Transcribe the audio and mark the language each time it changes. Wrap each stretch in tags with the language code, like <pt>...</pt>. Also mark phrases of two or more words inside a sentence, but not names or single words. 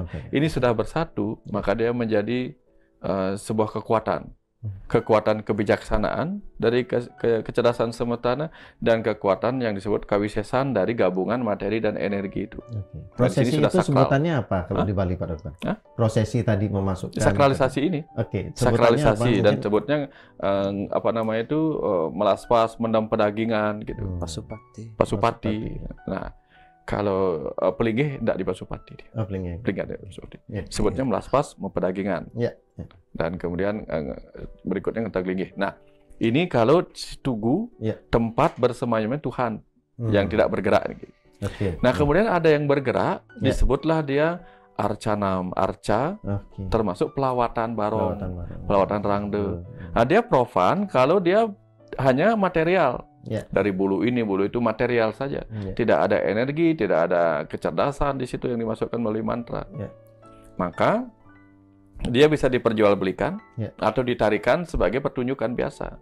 <id>Ini sudah bersatu, maka dia menjadi sebuah kekuatan kebijaksanaan dari kecerdasan semesta dan kekuatan yang disebut kawisesan dari gabungan materi dan energi itu. Prosesi itu sebutannya apa kalau di Bali, Pak Dokter? Prosesi tadi memasukkan sakralisasi ini. Sakralisasi dan sebutnya melaspas, mendam pedagingan gitu. Pasupati. Nah, kalau pelinggih tidak di Pasupati. Pelinggih ada di Pasupati. Sebutnya melaspas, mempedagingan. Dan kemudian berikutnya ngetaglingih. Nah, ini kalau tugu, tempat bersemayamnya Tuhan yang tidak bergerak. Nah, kemudian ada yang bergerak, disebutlah dia arcanam, termasuk pelawatan barong, pelawatan rangde. Nah, dia profan kalau dia hanya material. Dari bulu ini, bulu itu material saja. Tidak ada energi, tidak ada kecerdasan di situ yang dimasukkan melalui mantra. Maka dia bisa diperjualbelikan atau ditarikan sebagai pertunjukan biasa.</id>